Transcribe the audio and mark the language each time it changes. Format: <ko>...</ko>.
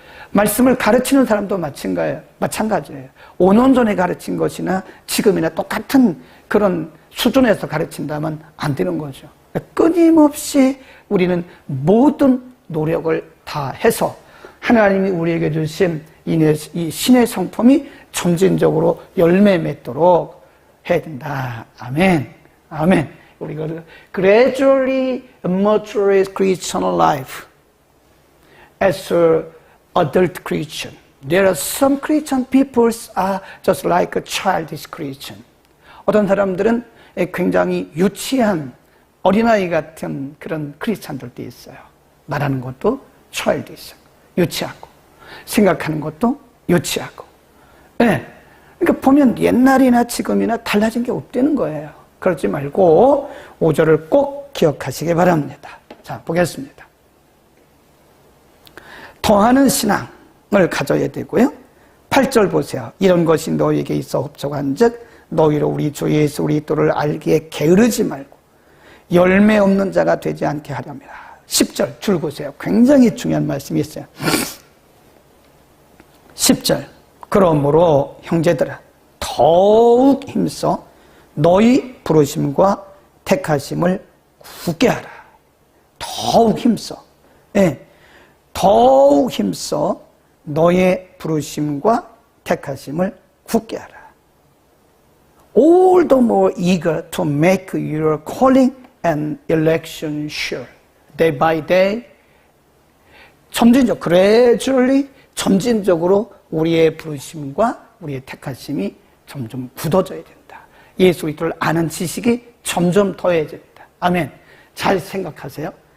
<ko>말씀을 가르치는 사람도 마찬가지예요. 5년 전에 가르친 것이나 지금이나 똑같은 그런 수준에서 가르친다면 안 되는 거죠. 끊임없이 우리는 모든 노력을 다 해서 하나님이 우리에게 주신 이 신의 성품이 점진적으로 열매 맺도록 해야 된다. 아멘. 아멘. 우리가</ko> <en>gradually mature Christian life as an adult Christian. There are some Christian people are just like a childish Christian.</en> <ko>어떤 사람들은 굉장히 유치한 어린아이 같은 그런 크리스찬들도 있어요. 말하는 것도 childish, 유치하고 생각하는 것도 유치하고. 네. 그러니까 보면 옛날이나 지금이나 달라진 게 없다는 거예요. 그러지 말고 5절을 꼭 기억하시기 바랍니다. 자, 보겠습니다. 더하는 신앙을 가져야 되고요. 8절 보세요. 이런 것이 너희에게 있어 흡족한즉 너희로 우리 주 예수 그리스도를 알기에 게으르지 말고 열매 없는 자가 되지 않게 하렵니다. 10절 줄 보세요. 굉장히 중요한 말씀이 있어요. 10절 그러므로 형제들아 더욱 힘써 너희 부르심과 택하심을 굳게 하라. 더욱 힘써. 네. 더욱 힘써 너의 부르심과 택하심을 굳게 하라.</ko> <en>All the more eager to make your calling and election sure. Day by day, gradually,</en> <ko>점진적으로 우리의 부르심과 우리의 택하심이 점점 굳어져야 된다. 예수 그리스도를 아는 지식이 점점 더해집니다. 아멘. 잘 생각하세요.</ko>